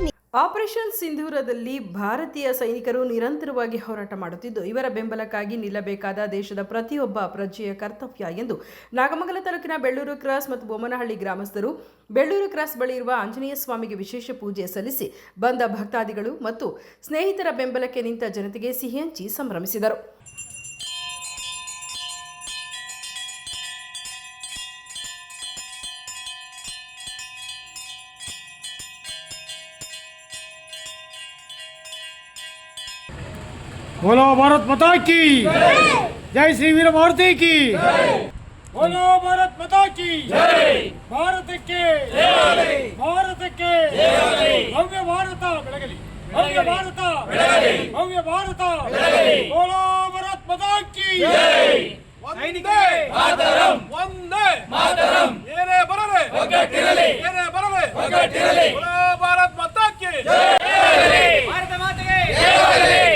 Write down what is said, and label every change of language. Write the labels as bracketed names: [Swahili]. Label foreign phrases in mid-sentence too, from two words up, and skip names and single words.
[Kannada] ಆಪರೇಷನ್ ಸಿಂಧೂರದಲ್ಲಿ ಭಾರತೀಯ ಸೈನಿಕರು ನಿರಂತರವಾಗಿ ಹೋರಾಟ ಮಾಡುತ್ತಿದ್ದು ಇವರ ಬೆಂಬಲಕ್ಕಾಗಿ ನಿಲ್ಲಬೇಕಾದ ದೇಶದ ಪ್ರತಿಯೊಬ್ಬ ಪ್ರಜೆಯ ಕರ್ತವ್ಯ ಎಂದು ನಾಗಮಂಗಲ ತಾಲೂಕಿನ ಬೆಳ್ಳೂರು ಕ್ರಾಸ್ ಮತ್ತು ಬೊಮ್ಮನಹಳ್ಳಿ ಗ್ರಾಮಸ್ಥರು ಬೆಳ್ಳೂರು ಕ್ರಾಸ್ ಬಳಿ ಇರುವ ಆಂಜನೇಯ ಸ್ವಾಮಿಗೆ ವಿಶೇಷ ಪೂಜೆ ಸಲ್ಲಿಸಿ ಬಂದ ಭಕ್ತಾದಿಗಳು ಮತ್ತು ಸ್ನೇಹಿತರ ಬೆಂಬಲಕ್ಕೆ ನಿಂತ ಜನತೆಗೆ ಸಿಹಿ ಹಂಚಿ ಸಂಭ್ರಮಿಸಿದರು. [Hindi] बोलो भारत माता की जय श्री वीर भारती की बोलो भारत माता की जय भारत के भव्य भारत ಬೆಳಗಲಿ भव्य भारत ಬೆಳಗಲಿ भव्य भारत ಬೆಳಗಲಿ बोलो भारत माता की जय वंदे मातरम वंदे मातरम [Kannada] ಏನೇ ಬರಲಿ ಒಗ್ಗಟ್ಟಿರಲಿ ಏನೇ ಬರಲಿ ಒಗ್ಗಟ್ಟಿರಲಿ [Hindi] बोलो भारत माता की जय [Kannada] ಭಾರತ ಮಾತೆಗೆ ಜಯವಾಗಲಿ